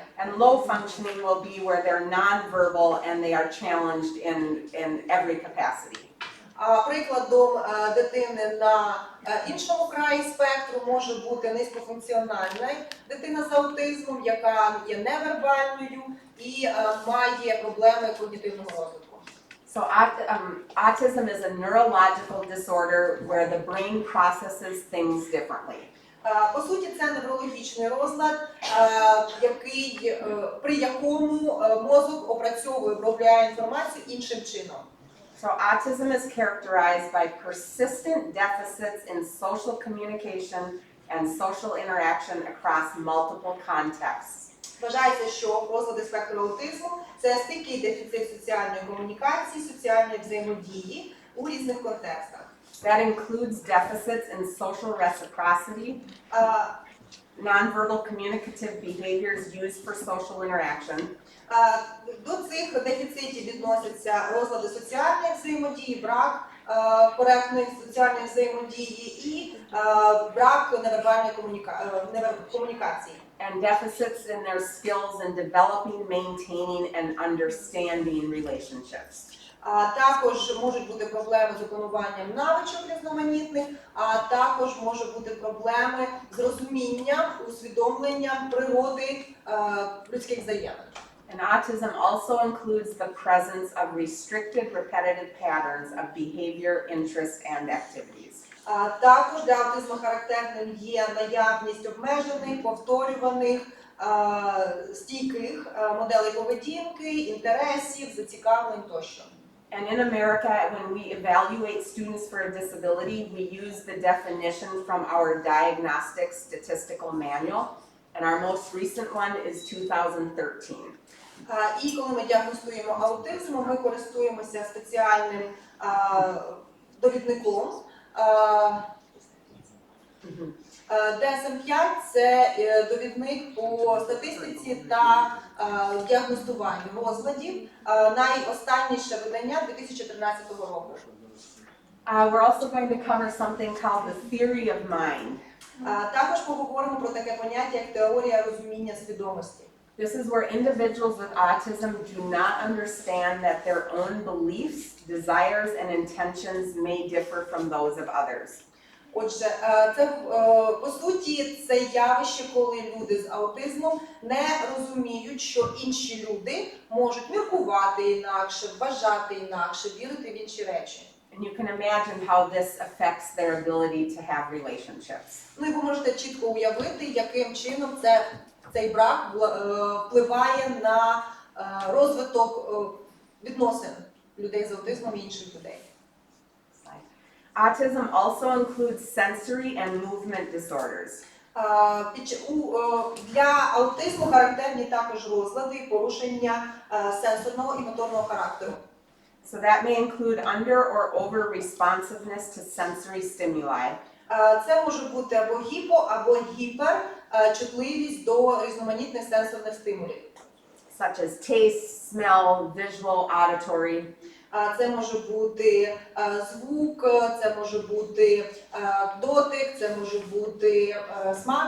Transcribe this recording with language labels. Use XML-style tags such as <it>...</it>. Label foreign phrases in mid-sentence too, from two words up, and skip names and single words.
<en>And low functioning will be where they're non-verbal and they are challenged in every capacity.</en> <uk>Прикладом дитини на іншому краї спектру може бути низькофункціональна дитина з аутизмом, яка є невербальною і має проблеми когнітивного розвитку.</uk> <en>So autism is a neurological disorder where the brain processes things differently.</en> <uk>По суті, це неврологічний розлад, при якому мозок опрацьовує, обробляє інформацію іншим чином.</uk> <en>So autism is characterized by persistent deficits in social communication and social interaction across multiple contexts.</en> <uk>Вважається, що розлади спектру аутизму – це стійкий дефіцит соціальної комунікації, соціальної взаємодії у різних контекстах.</uk> <en>That includes deficits in social reciprocity, nonverbal communicative behaviors used for social interaction.</en> <uk>До цих дефіцитів відносяться розлади соціальної взаємодії, брак коректної соціальної взаємодії і брак невербальної комунікації.</uk> <en>And deficits in their skills in developing, maintaining, and understanding relationships.</en> <uk>Також можуть бути проблеми з опануванням навичок різноманітних, а також можуть бути проблеми з розумінням, усвідомленням природи людських взаємин.</uk> <en>And autism also includes the presence of restricted repetitive patterns of behavior, interest, and activities.</en> <uk>Також для аутизму характерним є наявність обмежених, повторюваних, стійких моделей поведінки, інтересів, зацікавлень тощо.</uk> <en>And in America, when we evaluate students for a disability, we use the definition from our diagnostic statistical manual, and our most recent one is 2013.</en> <uk>І коли ми діагностуємо аутизм, ми користуємося спеціальним довідником. DSM-5 – це довідник по статистиці та діагностуванню розладів. Найостанніше видання 2013 року.</uk> <en>We're also going to cover something called the theory of mind.</en> <uk>Також поговоримо про таке поняття, як теорія розуміння свідомості.</uk> <en>This is where individuals with autism do not understand that their own beliefs, desires, and intentions may differ from those of others.</en> <uk>Отже, це по суті це явище, коли люди з аутизмом не розуміють, що інші люди можуть міркувати інакше, вважати інакше, вірити в інші речі.</uk> <en>And you can imagine how this affects their ability to have relationships.</en> <uk>Ну і ви можете чітко уявити, яким чином цей брак впливає на розвиток відносин людей з аутизмом і інших людей.</uk> <en>Autism also includes sensory and movement disorders.</en> <uk>Для аутизму характерні також розлади і порушення сенсорного і моторного характеру.</uk> <en>So that may include under or over responsiveness to sensory stimuli.</en> <uk>Це може бути або гіпо, або гіпер чутливість до різноманітних сенсорних стимулів.</uk> <en>Such as taste, smell, visual, auditory.</en> <uk>Це може бути звук, це може бути дотик, це може бути смак.</uk>